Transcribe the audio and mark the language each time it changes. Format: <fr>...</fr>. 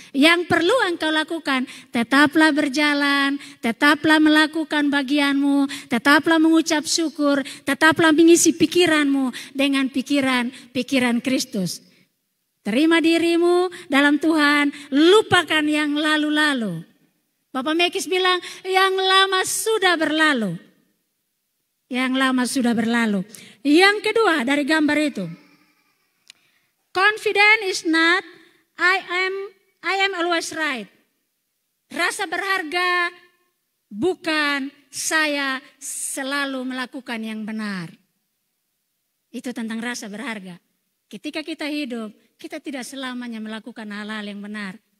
<id>Yang perlu engkau lakukan, tetaplah berjalan, tetaplah melakukan bagianmu, tetaplah mengucap syukur, tetaplah mengisi pikiranmu dengan pikiran Kristus. Terima dirimu dalam Tuhan, lupakan yang lalu-lalu. Bapak Mekis bilang, yang lama sudah berlalu. Yang lama sudah berlalu. Yang kedua dari gambar itu.</id> <en>Confident is not I am always right.</en> <id>Rasa berharga bukan saya selalu melakukan yang benar. Itu tentang rasa berharga. Ketika kita hidup, kita tidak selamanya melakukan hal-hal yang benar.</id>